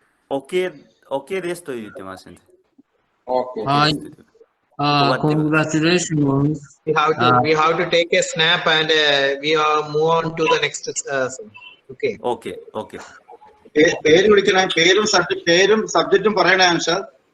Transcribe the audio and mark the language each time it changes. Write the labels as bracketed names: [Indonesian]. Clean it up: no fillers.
[Japanese] OK ですと言ってますんで。 [English] Okay. はい。Congratulations. We have to take a snap and we are move on to the next. Okay. OK. [Malayalam] പേര് വിളിക്കണേ പേരും സബ്ജക്റ്റും പറയണേ അൻഷാദ്.